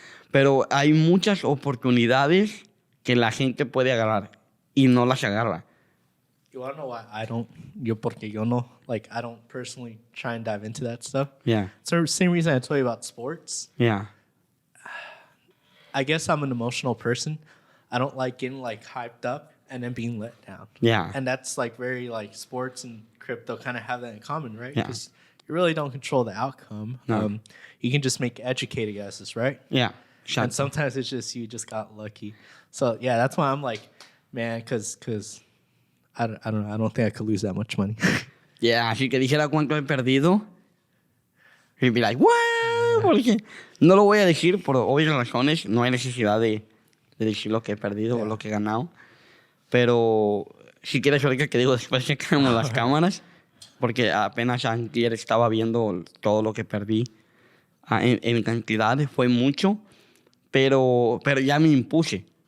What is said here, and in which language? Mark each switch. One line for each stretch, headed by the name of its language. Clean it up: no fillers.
Spanish: Pero hay muchas oportunidades que la gente puede agarrar y no las agarra.
English: You wanna know why I don't?
Spanish: Porque yo no,
English: like, I don't personally try and dive into that stuff. Yeah. So same reason I told you about sports. Yeah. I guess I'm an emotional person. I don't like getting like hyped up and then being let down. Yeah. And that's like very like sports and crypto kind of have that in common, right? Yeah. Because you really don't control the outcome. No. You can just make educated guesses, right? Yeah. And sometimes it's just you just got lucky. So yeah, that's why I'm like, man, because I don't know. I don't think I could lose that much money.
Spanish: Yeah, si que dijera cuánto he perdido,
English: he'd be like, what?
Spanish: porque no lo voy a decir por obvias razones. No hay necesidad de decir lo que he perdido o lo que he ganado. Pero si quieres ahorita que digo después checamos las cámaras, porque apenas antier estaba viendo todo lo que perdí en cantidades, fue mucho, pero ya me impuse.